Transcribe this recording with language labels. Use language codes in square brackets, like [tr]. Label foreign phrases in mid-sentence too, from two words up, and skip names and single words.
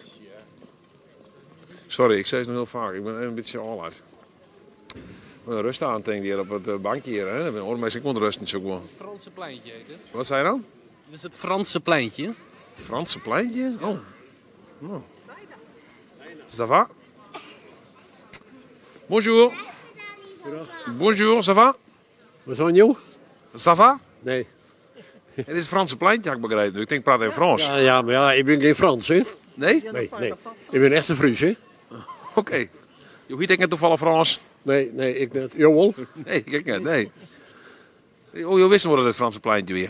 [nl] Sorry, ik zei het nog heel vaak. Ik ben een beetje al uit. Rust aan, denk hier op het bankje hier. Hè? Ik kon rusten zo gewoon. Het Franse pleintje heet het. Wat zei je dan? Dit is het Franse pleintje. Franse pleintje? Oh. Nou. [fr] Ça va? Bonjour. Bonjour, ça va? [nl] Wat zijn jou? [fr] Ça va? [nl] Nee. Het is het Franse pleintje, heb ik begrepen. Ik denk, praat even Frans. Ja, maar ja, ik ben geen Frans, hè? Nee? Nee. Ik ben echt een Fries, hè? Oké. Je weet ik net toevallig Frans. Nee, ik net. Jawel? Nee, ik niet, nee. Oh, je wist nog wel het Franse pleintje weer.